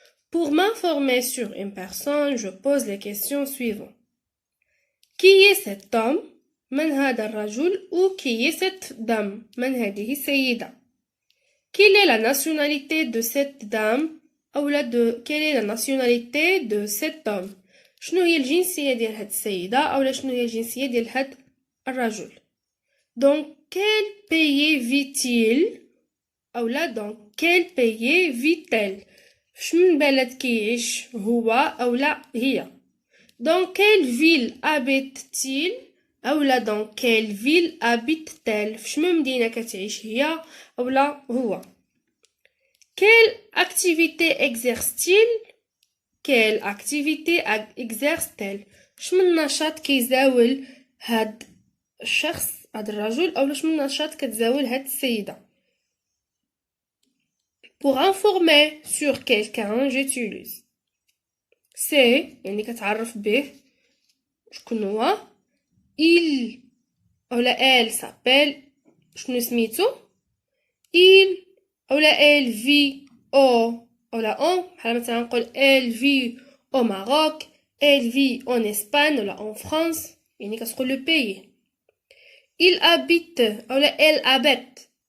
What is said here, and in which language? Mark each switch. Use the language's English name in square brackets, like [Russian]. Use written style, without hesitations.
[French] Pour m'informer sur une personne, je pose les questions suivantes. Qui est cet homme? [Arabic] من هذا الرجل [French] ou qui est cette dame? [Arabic] من هذه السيدة? [French] Quelle est la nationalité de cette dame? أو quelle est la nationalité de cet homme? [Arabic] شنو هي الجنسية ديال هاد السيدة أو شنو هي الجنسية ديال هاد الرجل؟ [French] Dans quel pays vit-il? أو dans quel pays vit-elle? [Arabic] شمن بلد كيعيش هو أو هي؟ [French] Dans quelle ville habite-t-il? أو dans quelle ville habite-t-elle? [Arabic] شمن مدينة كتعيش هي أو هو؟ [French] Quelle activité exerce-t-il? Quelle activité exerce-t-elle? [Arabic] شمن نشاط كيزاول هاد الشخص هاد الرجل أو شمن نشاط كتزاول هاد السيدة؟ [French] Pour informer sur quelqu'un, j'utilise c'est [Arabic] يعني كتعرف به شكون هو [French] il أو elle s'appelle [Arabic] شنو سميتو [French] il أو elle vit au أو on [Arabic] بحال مثلا نقول [French] elle vit au Maroc elle vit en Espagne ou en France [Arabic] يعني كتقول [French] le pays il habite أو elle habite